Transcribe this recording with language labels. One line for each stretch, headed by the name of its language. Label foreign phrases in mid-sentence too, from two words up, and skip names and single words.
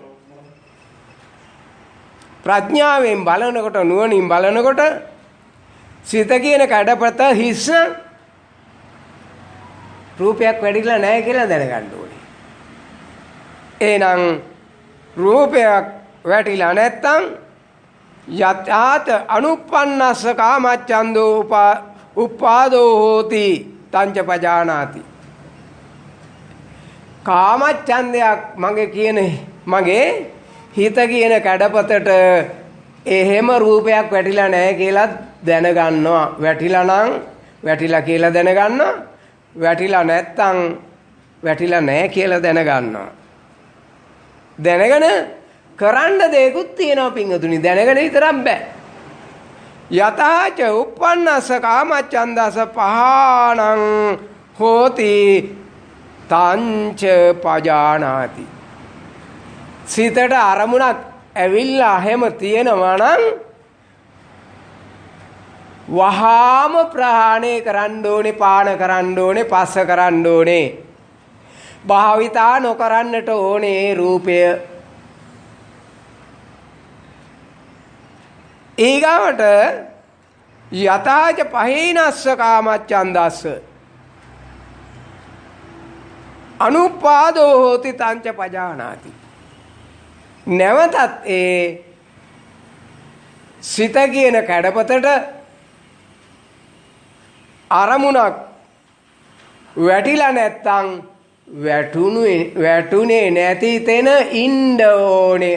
Sinhala: ප්‍රඥාවෙන් බලනකොට, නුවණින් බලනකොට සිත කියන කැඩපත හිස් රූපයක් වැඩිලා නැහැ කියලා දැනගන්න ඕනේ. එහෙනම් රූපයක් වැටිලා නැත්තම්
Pali: යතාත අනුප්පන්නස්ස කාමච්ඡන්தோ උපාදෝ හෝති තංච පජානාති.
Sinhala: කාමච්ඡන්දයක් මගේ හිත කියන කැඩපතට එහෙම රූපයක් වැටිලා නැහැ කියලා දැනගන්නවා. වැටිලා නම් වැටිලා කියලා දැනගන්නවා. වැටිලා නැත්තම් වැටිලා නැහැ කියලා දැනගන්නවා. දැනගෙන කරන්න දෙයක්ත් තියෙනවා පිංගුතුනි. දැනගෙන විතරක් බෑ.
Pali: යතාච uppannassa කාමච්ඡන්දස පහානං හෝති තංච පජානාති.
Sinhala: සිතට අරමුණක් ඇවිල්ලා හැම තියෙනවා නම් වහාම ප්‍රහාණය කරන්න ඕනේ, පාන කරන්න ඕනේ, පස්ස කරන්න ඕනේ. භාවිතා නොකරන්නට ඕනේ රූපය.
Pali: ඊගාවට යතාච පහේනස්ස කාමච්ඡන්දස්ස අනුපාදෝ හෝති තංච පජානාති.
Sinhala: නැවතත් ඒ සිත කියන කැඩපතට අරමුණක් වැටිලා නැත්තම් වැටුනේ නැති තැන ඉන්න ඕනේ.